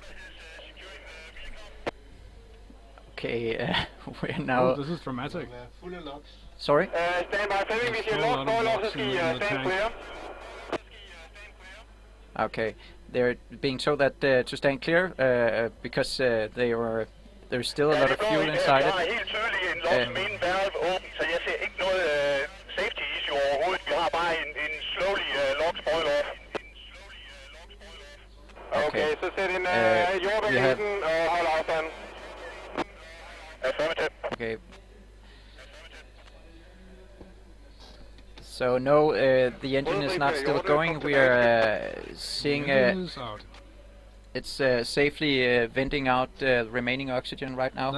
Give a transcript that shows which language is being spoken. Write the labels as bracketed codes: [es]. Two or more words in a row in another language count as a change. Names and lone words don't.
[en] Okay, we're now. Oh, this is dramatic. Sorry? Stand by, [da] Fleming, hvis I [en] Still a lot of log logs [da] så [en] in [da] skal I [en] the [da] stand [en] tank. [da] clear. [en] Okay, they're being told that to stand clear because there's still a lot of fuel inside [da] Jeg har [en] it. [da] helt tydeligt en [en] logs main valve [da] åben, så jeg ser ikke noget [en] safety issue [da] overhovedet. Vi har bare en [en] slowly log spoil off. [da] Okay, så sæt en jordbær i den og hold afstand. Affirmative. [en] Okay. So no, the engine is not still going. We are seeing Engine is out. it's safely venting out the remaining oxygen right now.